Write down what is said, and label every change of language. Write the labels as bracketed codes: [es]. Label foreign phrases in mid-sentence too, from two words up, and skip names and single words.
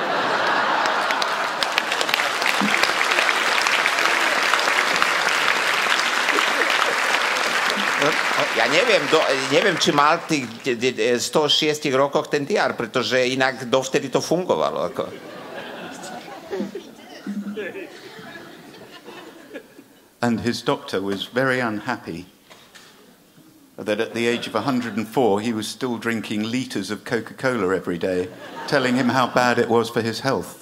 [sk] Ja neviem, či mal tých 106 rokoch ten diár, pretože inak dovtedy to fungovalo. [en] And his doctor was very unhappy that at the age of 104 he was still drinking litres of Coca-Cola every day, telling him how bad it was for his health.